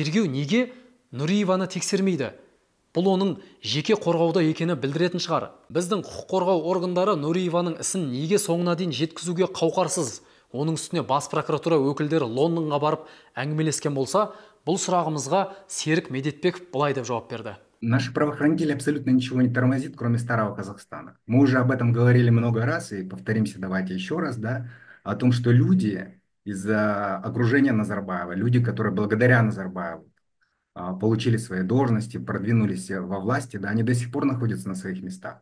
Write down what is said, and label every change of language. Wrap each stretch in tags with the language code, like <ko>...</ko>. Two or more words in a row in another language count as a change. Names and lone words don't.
<kk>Тергеу неге Нуриеваны тексермейді? Бұл оның жеке қорғауда екені білдіретін шығар. Біздің құқық қорғау органдары Нуриеваның ісін неге соңына дейін жеткізуге қауқарсыз? Оның үстіне бас прокуратура өкілдері Лондонға барып әңгімелескен болса, бұл сұрағымызға Серік Медетбеков былай деп жауап берді.</kk> <ru>Наши правоохранители абсолютно ничего не тормозит, кроме старого Казахстана. Мы уже об этом говорили много раз и повторимся давайте еще раз, да, о том, что люди из-за окружения Назарбаева, люди, которые благодаря Назарбаеву получили свои должности, продвинулись во власти, да, они до сих пор находятся на своих местах.</ru>